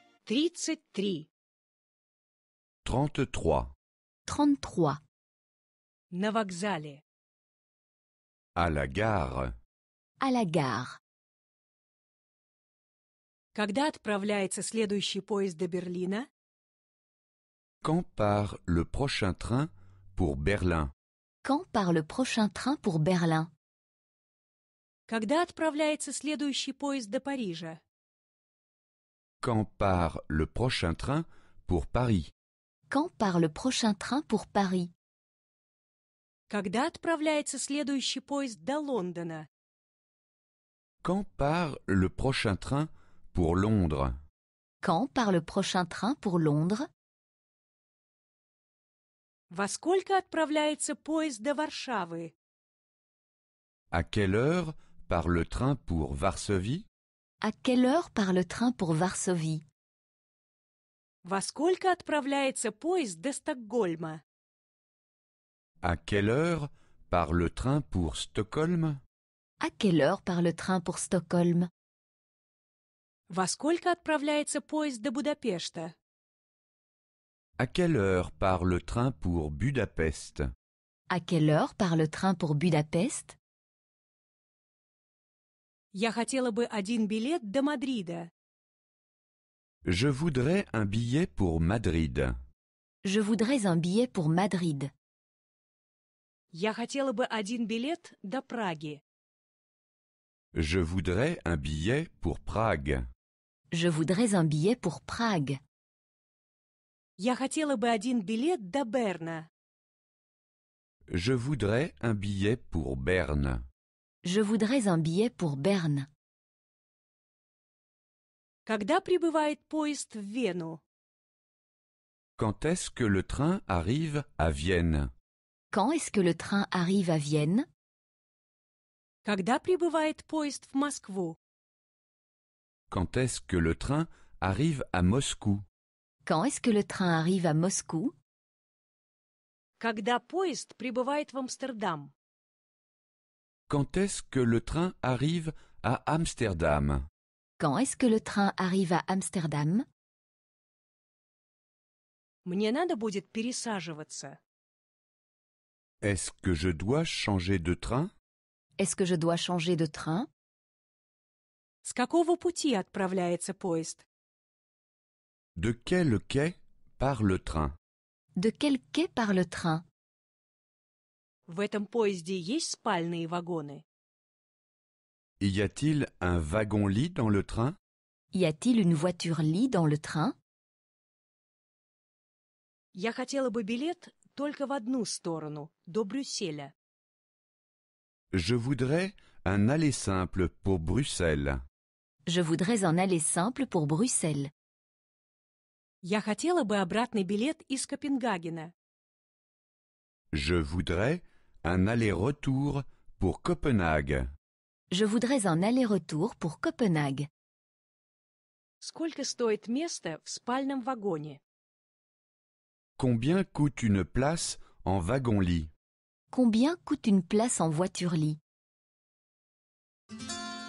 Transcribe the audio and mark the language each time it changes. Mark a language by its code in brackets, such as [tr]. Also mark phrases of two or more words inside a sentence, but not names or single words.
[ru] 33. 33. 33. На вокзале. [fr] À la gare. À la gare. [ru] Когда отправляется следующий поезд до Берлина? [fr] Quand part le prochain train pour Berlin? Quand part le prochain train pour Berlin? [ru] Когда отправляется следующий поезд до Парижа? [fr] Quand part le prochain train pour Paris? Quand part le prochain train pour Paris? [ru] Когда отправляется следующий поезд до Лондона? [fr] Quand part le prochain train pour Londres? Quand part le prochain train pour Londres? [ru] Во сколько отправляется поезд до Варшавы? [fr] À quelle heure part le train pour Varsovie? À quelle heure part le train pour Varsovie? [ru] Во сколько отправляется поезд до Стокгольма? [fr] À quelle heure part le train pour Stockholm? À quelle heure part le train pour Stockholm? [ru] Во сколько отправляется поезд до Будапешта? [fr] À quelle heure part le train pour Budapest? À quelle heure part le train pour Budapest? [ru] Я хотела бы один билет до Мадрида. [fr] Je voudrais un billet pour Madrid. Je voudrais un billet pour Madrid. [ru] Я хотела бы один билет до Праги. [fr] Je voudrais un billet pour Prague. Je voudrais un billet pour Prague. [ru] Я хотела бы один билет до Берна. [fr] Je voudrais un billet pour Berne. Je voudrais un billet pour Berne. [ru] Когда прибывает поезд в Вену? [fr] Quand est-ce que le train arrive à Vienne? Quand est-ce que le train arrive à Vienne? [ru] Когда прибывает поезд в Москву? [fr] Quand est-ce que le train arrive à Moscou? Quand est-ce que le train arrive à Moscou? [ru] Когда поезд прибывает в Амстердам? [fr] Quand est-ce que le train arrive à Amsterdam? Quand est-ce que le train arrive à Amsterdam? [ru] Мне надо будет пересаживаться. [fr] Est-ce que je dois changer de train? Est-ce que je dois changer de train? [ru] С какого пути отправляется поезд? [fr] De quel quai part le train? De quel quai part le train? [ru] В этом поезде есть спальные вагоны? [fr] Y a-t-il un wagon-lit dans le train? Y a-t-il une voiture-lit dans le train? [ru] Я хотела бы билет только в одну сторону, до Брюсселя. [fr] Je voudrais un aller simple pour Bruxelles. Je voudrais un aller simple pour Bruxelles. [ru] Я хотела бы обратный билет из Копенгагена. [fr] Je voudrais un aller-retour pour Copenhague. Je voudrais un aller-retour pour Copenhague. [ru] Сколько стоит место в спальном вагоне? [fr] Combien coûte une place en wagon-lit? Combien coûte une place en voiture-lit?